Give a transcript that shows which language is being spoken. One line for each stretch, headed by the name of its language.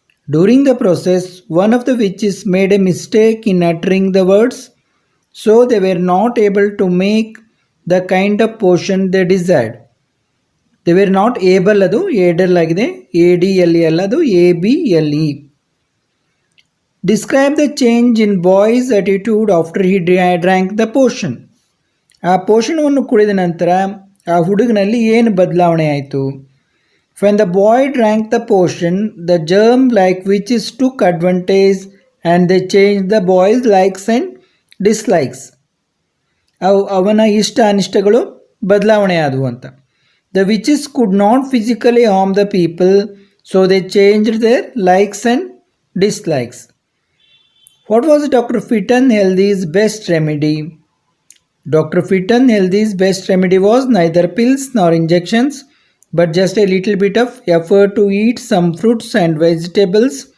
English: During the process, one of the witches made a mistake in uttering the words, so they were not able to make the kind of potion they desired. They were not able,
Kannada: ಅದು ಏಡಲ್ ಆಗಿದೆ, ADLE ಅಲ್ಲ, ಅದು ABLE.
English: Describe the change in boy's attitude after he drank the potion.
Kannada: ಆ ಪೋಷಣವನ್ನು ಕುಡಿದ ನಂತರ ಆ ಹುಡುಗನಲ್ಲಿ ಏನು ಬದಲಾವಣೆ ಆಯಿತು?
English: When the boy drank the potion, the germ-like witches took advantage and they changed the boy's likes and dislikes.
Kannada: ಅವನ ಇಷ್ಟ ಅನಿಷ್ಟಗಳು ಬದಲಾವಣೆ ಆದವು ಅಂತ.
English: The witches could not physically harm the people, so they changed their likes and dislikes. What was Dr. Fitton Healthy's best remedy? Dr. Fitton Healthy's best remedy was neither pills nor injections, but just a little bit of effort to eat some fruits and vegetables.